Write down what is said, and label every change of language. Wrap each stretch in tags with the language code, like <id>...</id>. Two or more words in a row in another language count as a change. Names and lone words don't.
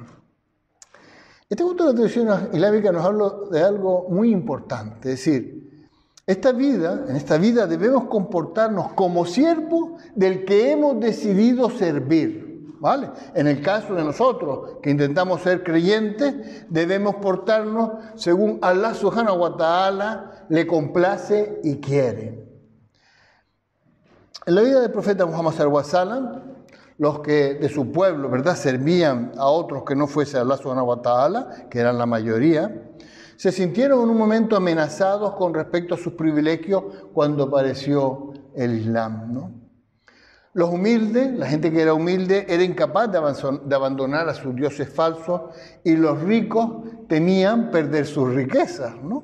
<es>Este punto de la tradición islámica nos habla de algo muy importante, es decir, en esta vida debemos comportarnos como siervos del que hemos decidido servir, ¿vale? En el caso de nosotros, que intentamos ser creyentes, debemos portarnos según</es> <ar>الله سبحانه وتعالى</ar> <es>le complace y quiere. En la vida del profeta Muhammad</es> <ar>صلى الله عليه وسلم,</ar> <es>los que de su pueblo, ¿verdad?, servían a otros que no fuese</es> <ar>الله سبحانه وتعالى,</ar> <es>que eran la mayoría, se sintieron en un momento amenazados con respecto a sus privilegios cuando apareció el Islam, ¿no? Los humildes, la gente que era humilde, era incapaz de abandonar a sus dioses falsos, y los ricos temían perder sus riquezas, ¿no?</es>